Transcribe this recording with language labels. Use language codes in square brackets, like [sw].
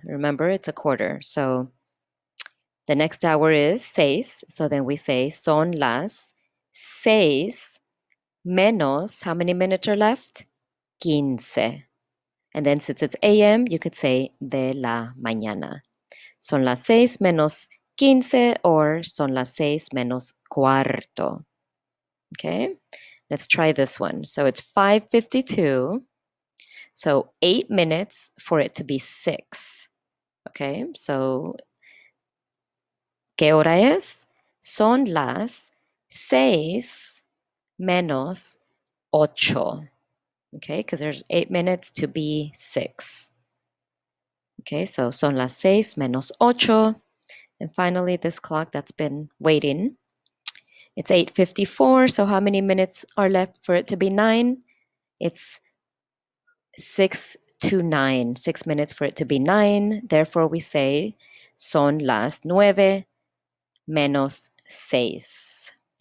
[en] Remember, it's a quarter. So the next hour is 6. So then we say [es] son las 6 menos, [en] how many minutes are left? 15. And then since it's AM, you could say [es] de la mañana. Son las 6 menos 15 or son las 6 menos cuarto. Okay? [en] Let's try this one. So it's 5:52. So 8 minutes for it to be 6. Okay, so [es] ¿qué hora es? Son las 6 menos ocho. [en] Okay, because there's 8 minutes to be 6. Okay, so [es] son las 6 menos ocho. [en] And finally, this clock that's been waiting, it's 8:54. So how many minutes are left for it to be 9? It's 6 to 9. 6 minutes for it to be 9. Therefore, we say [es] son las 9 menos 6.